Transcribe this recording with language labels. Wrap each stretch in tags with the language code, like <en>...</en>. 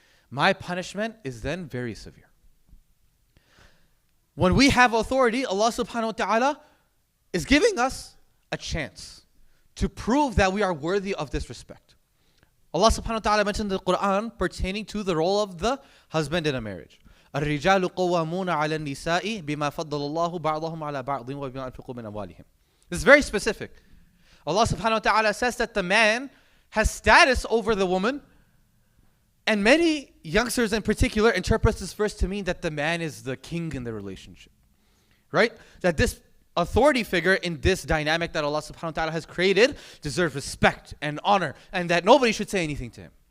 <en>My punishment is then very severe. When we have authority, Allah subhanahu wa ta'ala is giving us a chance to prove that we are worthy of this respect. Allah subhanahu wa ta'ala mentioned in the Quran pertaining to the role of the husband in a marriage.</en> <ar>الرجال قوامون على النساء بما فضل الله بعضهم على بعض وبما أنفقوا من أموالهم.</ar> <en>This is very specific. Allah subhanahu wa ta'ala says that the man has status over the woman, and many youngsters in particular interpret this verse to mean that the man is the king in the relationship. Right? That this authority figure in this dynamic that Allah subhanahu wa ta'ala has created deserves respect and honor, and that nobody should say anything to him.</en>